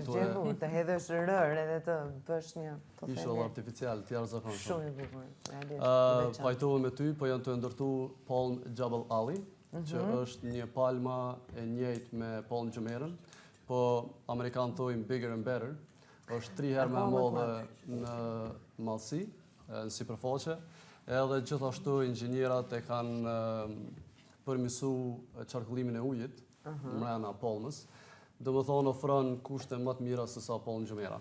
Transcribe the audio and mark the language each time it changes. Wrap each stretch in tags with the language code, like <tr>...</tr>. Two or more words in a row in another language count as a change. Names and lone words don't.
<sq>të hedhësh rër edhe të bësh një ishull artificial të jashtëzakonshëm. Shumë i bukur. Pajtohem me ty, po janë të ndërtu Palm Jabal Ali, që është një palma e njëjtë me Pan Jumeirah, po amerikanë thojnë</sq> <en>bigger and better,</en> <sq>është 3 herë më e madhe në madhësi, në sipërfaqe, edhe gjithashtu inxhinierat e kanë përmirësu qarkullimin e ujit mbrana palmës, do më thonë ofron kushte më të mira se sa Pan Jumeirah.</sq>